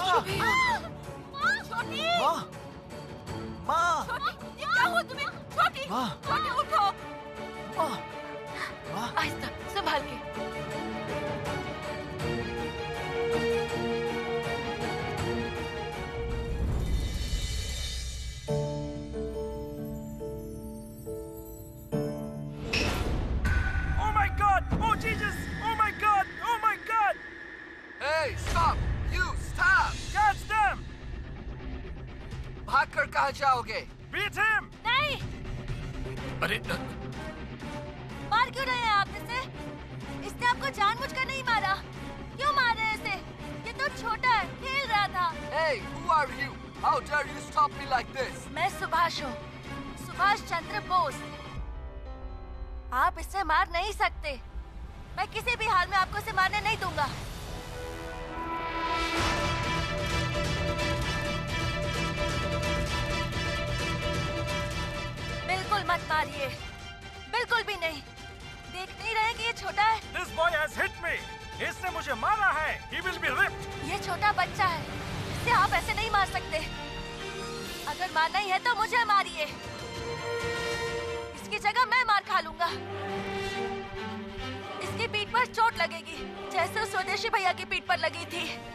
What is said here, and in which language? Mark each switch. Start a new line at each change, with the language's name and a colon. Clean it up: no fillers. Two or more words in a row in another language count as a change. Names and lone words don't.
Hindi: शुभी, माँ, माँ, क्या हुआ तुम्हें? छोटी उठो। माँ, आहिस्ता, संभाल के।
English: Oh my God! Oh Jesus! Oh my God! Oh my God! Hey, stop! You stop! Catch them!
Hindi: भागकर कहाँ जाओगे?
English: Beat him!
Hindi: नहीं, अरे मार क्यों रहे हैं आप इसे? इसने आपको जानबूझकर नहीं मारा। क्यों मार रहे हैं इसे? ये तो छोटा है, खेल रहा था।
English: Hey, who are you? How dare you stop me like this?
Hindi: मैं सुभाष हूँ, सुभाष चंद्र बोस। आप इसे मार नहीं सकते। मैं किसी भी हाल में आपको इसे मारने नहीं दूंगा। बिल्कुल मत मारिए, बिल्कुल भी नहीं। देख नहीं रहे कि ये छोटा है?
English: This boy has hit me.
Hindi: इसने मुझे मारा है.
English: He will be ripped.
Hindi: ये छोटा बच्चा है, इसे आप ऐसे नहीं मार सकते। अगर मारना ही है तो मुझे मारिए। इसकी जगह मैं मार खा लूंगा। इसकी पीठ पर चोट लगेगी, जैसे उस स्वदेशी भैया की पीठ पर लगी थी।